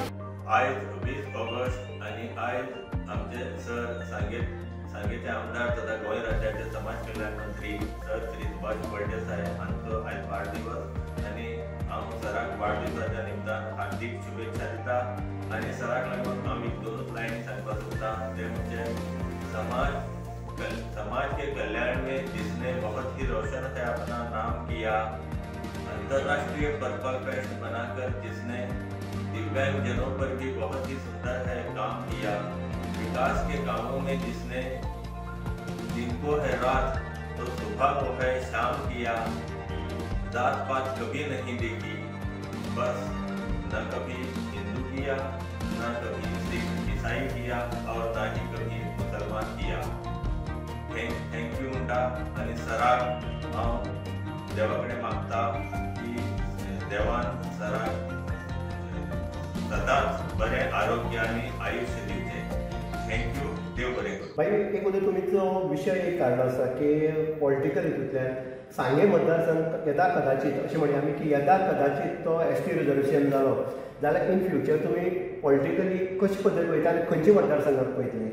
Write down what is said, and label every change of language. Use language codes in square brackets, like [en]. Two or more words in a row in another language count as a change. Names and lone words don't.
[kok] आयज 20 ऑगस्ट आनी आयज आमचे सर सांगेचे आमदार तथा गोंय राज्याचे समाज कल्याण मंत्री सर श्री सुभाष फळदेसाय हांचो आयज वाडदिवस आनी हांव सराक वाडदिवसाच्या निमतान हार्दिक शुभेच्छा दिता. आनी सराक लागून हांव एक दोनूच लायन सांगपाक सोदतां ते म्हणजे [hi] समाज के कल्याण में जिसने बहुत ही रोशन से अपना नाम किया, अंतर्राष्ट्रीय पर्पल फेस्ट बनाकर जिसने दिव्यांग जनों पर भी बहुत ही सुंदर है काम किया, विकास के कामों में जिसने दिन को है रात तो सुबह को है शाम किया, जात पात कभी नहीं देखी, बस न कभी हिंदू किया, न कभी सिख ईसाई किया और न ही कभी मुसलमान किया। [en] thank you [kok] म्हणटा आनी सराक हांव देवा कडेन मागता की देवान सराक सदांच बरें आरोग्य आनी आयुश्य दिवचें। [en] thank you, [kok] देव बरें करूं। मागीर एक उदक तुमचो विशय एक कारण आसा की पॉलिटिकल हितूंतल्यान सांगे मतदारसंघ येदा कदाचित अशें म्हणया आमी की येदा कदाचित तो ST रिजर्वेशन जालो जाल्यार [en] in future [kok] तुमी पॉलिटिकली कशे पद्दत वयता आनी खंयच्या मतदारसंघात वयतले?